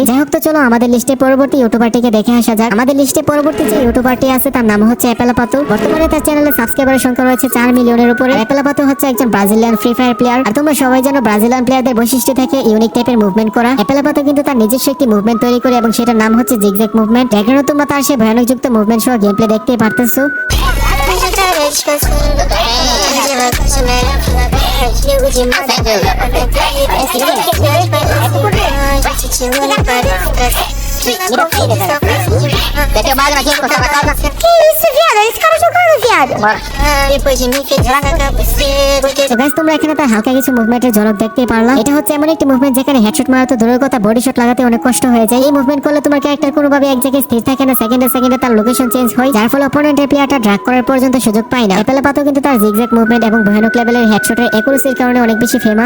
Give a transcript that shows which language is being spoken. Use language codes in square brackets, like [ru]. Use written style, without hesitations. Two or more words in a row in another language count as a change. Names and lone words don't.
[bn] যাই হোক, তো চলো আমাদের লিস্টে পরবর্তী ইউটিউবারটিকে দেখে আসা যাক। আমাদের লিস্টে পরবর্তী যে ইউটিউবারটি আছে তার নাম হচ্ছে এপেলাপাতো। বর্তমানে তার চ্যানেলে সাবস্ক্রাইবারের সংখ্যা রয়েছে 4 মিলিয়নের উপরে। এপেলাপাতো হচ্ছে একজন ব্রাজিলিয়ান ফ্রি ফায়ার প্লেয়ার। আর তোমরা সবাই জানো ব্রাজিলিয়ান প্লেয়ারদের বৈশিষ্ট্য থেকে [en] unique typeের movement [bn] করা। এপেলাপাতো কিন্তু তার নিজস্ব একটি মুভমেন্ট তৈরি করে এবং সেটার নাম হচ্ছে [en] zigzag movement. [bn] এখানে তোমরা তার সেই ভয়ানক যুক্ত মুভমেন্ট সহ [en] game play [bn] দেখতে পারতেছো। [pt] Daqui a bagna aqui, encostar na casa. Que isso, viado? Esse cara jogando, viado. Depois de mim, fez [bn] তো গাইস, তোমরা এখানে তার হালকা কিছু মুভমেন্টের ঝলক দেখতে পারলাম। এটা হচ্ছে এমন একটি মুভমেন্ট যেখানে হেডশট মারা তো দূরের কথা, [en] body shot [bn] লাগাতে অনেক কষ্ট হয়ে যায়। এই মুভমেন্ট করলে তোমার ক্যারেক্টার কোনোভাবে এক জায়গায় স্থির থাকে না, সেকেন্ডে সেকেন্ডে তার [en] location change [bn] হয়, যার ফলে [en] opponentের playerটা drag [bn] করার পর্যন্ত সুযোগ পায় না। এপেলাপাতো কিন্তু তার [en] zigzag movement [bn] এবং ভয়ানক [en] levelের headshotের accuracyর [bn] কারণে অনেক বেশি ফেমাস।